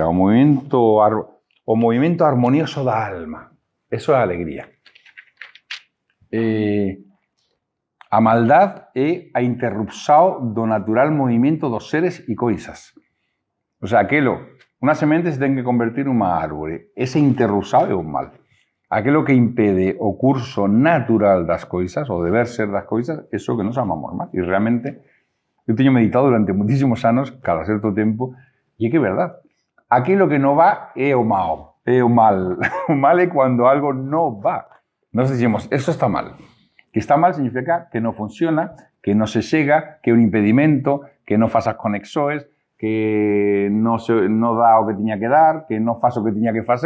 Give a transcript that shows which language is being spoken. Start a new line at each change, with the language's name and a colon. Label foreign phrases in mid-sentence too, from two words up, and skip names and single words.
Galician: O movimento armonioso da alma. Eso é a alegría. A maldad é a interrupción do natural movimento dos seres e coisas. O sea, unha semente se ten que convertir nunha árbore. Ese interrupción é o mal. Aquilo que impede o curso natural das coisas, o deber ser das coisas, eso que nos amamos mal. E realmente, eu teño meditado durante muitísimos anos, cada certo tempo, e é que é verdad. Aquilo que non va é o mal. É o mal. O mal é cando algo non va. Nos dicimos, eso está mal. Que está mal significa que non funciona, que non se chega, que é un impedimento, que non faz as conexoes, que non dá o que tiña que dar, que non faz o que tiña que facer.